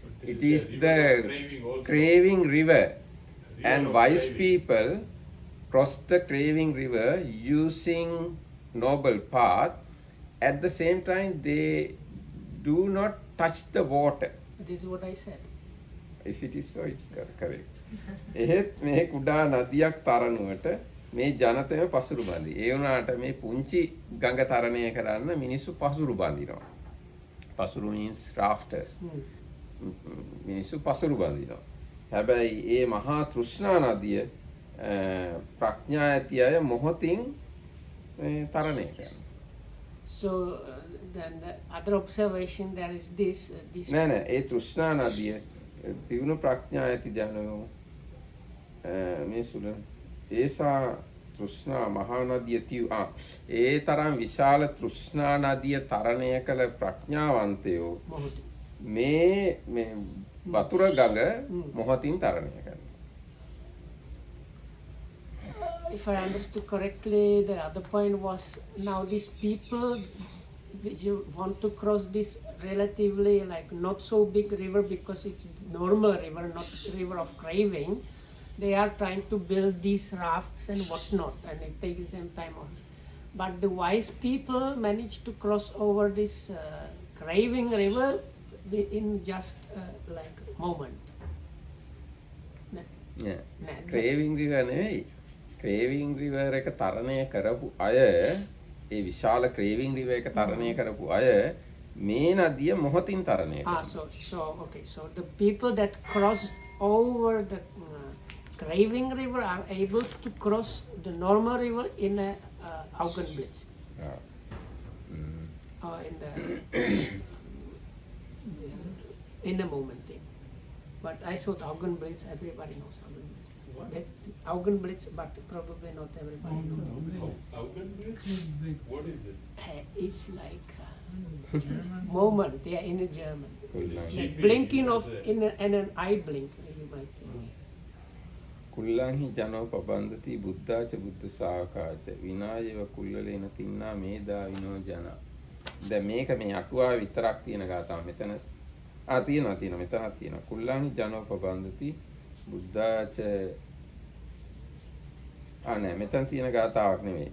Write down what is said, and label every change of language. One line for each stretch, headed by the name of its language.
English: It is the craving river. And wise people cross the craving river using noble path. At the same time, they do not touch the water. this is what I said. If it is so, it's correct.
Sinhala: එහෙත් මේ කුඩා නදියක් තරණුවට මේ ජනතම පසුරු බඳි. ඒ වුණාට මේ පුංචි ගඟ තරණය කරන්න මිනිස්සු පසුරු බඳිනවා.
English: පසුරු means rafters.
Sinhala: මිනිස්සු පසුරු බඳිනවා. හැබැයි ඒ මහා තෘෂ්ණා නදිය ප්‍රඥා ඇති අය මොහොතින් තරණය කරනවා.
English: So then the other observation there is this.
Sinhala: නෑ ඒ තෘෂ්ණා නදිය තියුණු ප්‍රඥා ඇති ජනෝ මේ සුල ඒසා තෘෂ්ණා මහා නදිය තියු ඒ තරම් විශාල තෘෂ්ණා නදිය තරණය කළ ප්‍රඥාවන්තයෝ මේ වතුර ගඟ මොහොතින් තරණය කරනවා.
English: If I understood correctly, the other point was now these people which you want to cross this relatively like not so big river because it's normal river, not river of craving. They are trying to build these rafts and whatnot, and it takes them time off. But the wise people manage to cross over this craving river in just like moment. Craving river
Sinhala: නෙවෙයි. Craving river එක තරණය කරපු අය ඒ විශාල craving river එක තරණය කරපු අය මේ නදිය මොහොතින් තරණය කරනවා.
English: So the people that crossed over the craving river are able to cross the normal river in a Augenblitz. Or in a moment. But I thought Augenblitz, everybody knows Augenblitz. Augenblitz, but probably not everybody knows. Augenblitz? What is it? It's like moment, in a German. Like blinking of in an eye blink, you might say.
Pali: කුල්ලන්හි ජනෝ පබන්දති බුද්ධාච බුද්ධ සාකාච විනායව කුල්ලලේන තින්නා මේදා විනෝ ජන.
Sinhala: දැන් මේක මේ අටුවාවේ විතරක් තියෙන ගාතාව. මෙතන තියෙනවා මෙතනක් තියෙනවා.
Pali: කුල්ලන්හි ජනෝ පබන්දති බුද්ධාච
Sinhala: නෑ මෙතන තියෙන ගාතාවක් නෙවෙයි.